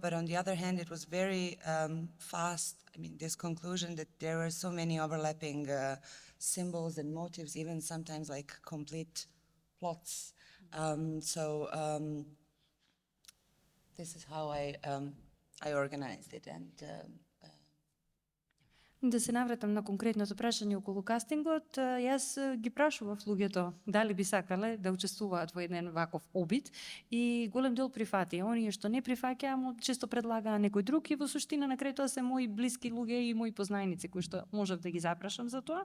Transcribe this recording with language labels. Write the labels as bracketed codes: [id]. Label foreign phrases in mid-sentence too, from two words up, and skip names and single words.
[en] But on the other hand, it was very fast. I mean, this conclusion that there were so many overlapping symbols and motives, even sometimes like complete plots. This is how I organized it. And [mk] Да се навратам на конкретното прашање околу кастингот, јас ги прашував луѓето дали би сакале да учествуваат во еден ваков обид и голем дел прифати. Оние што не прифаќаа, често предлагаа некој друг и во суштина на крај тоа се мои блиски луѓе и мои познајници кои што можев да ги запрашам за тоа.